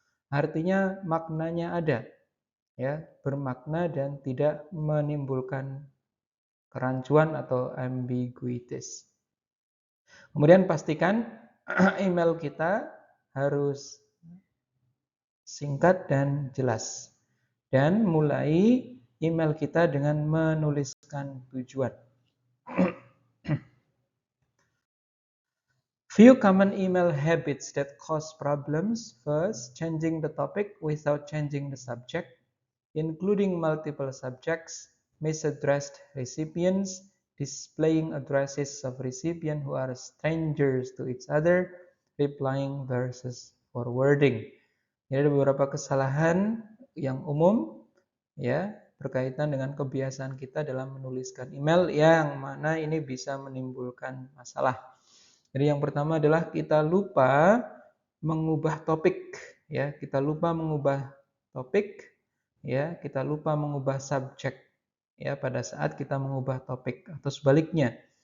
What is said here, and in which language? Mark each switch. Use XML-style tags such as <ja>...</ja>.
<id>Artinya maknanya ada ya, bermakna dan tidak menimbulkan kerancuan atau ambiguities. Kemudian pastikan email kita harus singkat dan jelas. Dan mulai email kita dengan menuliskan tujuan.</id> <en>Few common email habits that cause problems. First, changing the topic without changing the subject, including multiple subjects, misaddressed recipients, displaying addresses of recipients who are strangers to each other, replying versus forwarding.</en> <id>Ini ada beberapa kesalahan yang umum ya berkaitan dengan kebiasaan kita dalam menuliskan email yang mana ini bisa menimbulkan masalah. Jadi yang pertama adalah kita lupa mengubah topik ya, kita lupa mengubah topik ya, kita lupa mengubah subjek ya pada saat kita mengubah topik atau sebaliknya.</id>